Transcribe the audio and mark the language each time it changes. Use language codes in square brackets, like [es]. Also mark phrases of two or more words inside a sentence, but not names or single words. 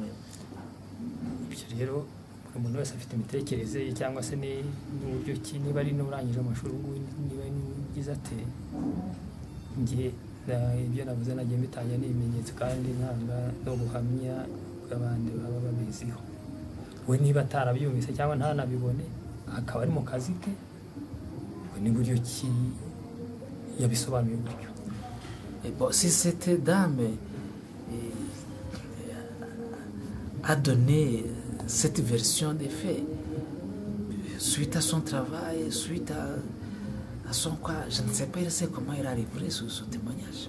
[rw] Ibyo rero umuntu wese afite imitekerereze ye, cyangwa se n'uburyo ki, niba ari n'urangije amashuri, niba nigize ate, ngiye ibyo navuze nagiye mbitangira n'ibimenyetso kandi ntanga no guhamya bw'abandi baba babiziho. We niba atarabyumvise cyangwa ntanabibone, akaba ari mu kazi ke, we n'uburyo ki yabisobanuye gutyo. [fr] Bon, si cette dame a donné cette version des faits suite à son travail, suite à son quoi, je ne sais pas, il sait comment il a livré ce témoignage.